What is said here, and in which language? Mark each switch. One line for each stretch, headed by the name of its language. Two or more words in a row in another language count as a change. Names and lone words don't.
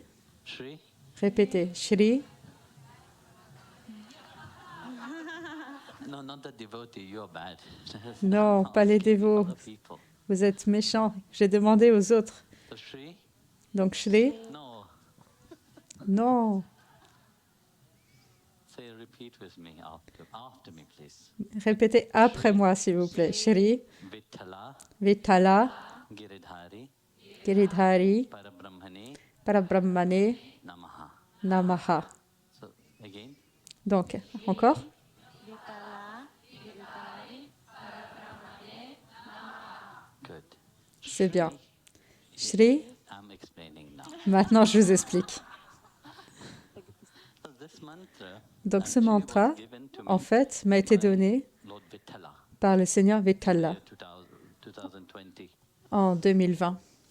French: Répétez, Shri. Non, pas les dévots. Vous êtes méchants. J'ai demandé aux autres. Donc, Shri. Non. Répétez après moi, s'il vous plaît.
Sanskrit: Shri. Vitala. Giridhari. Parabrahmane. Namaha.
French: Donc, encore. C'est bien. Shri. Maintenant, je vous explique. Donc, ce mantra, en fait, m'a été donné par le Seigneur Vitala en 2020.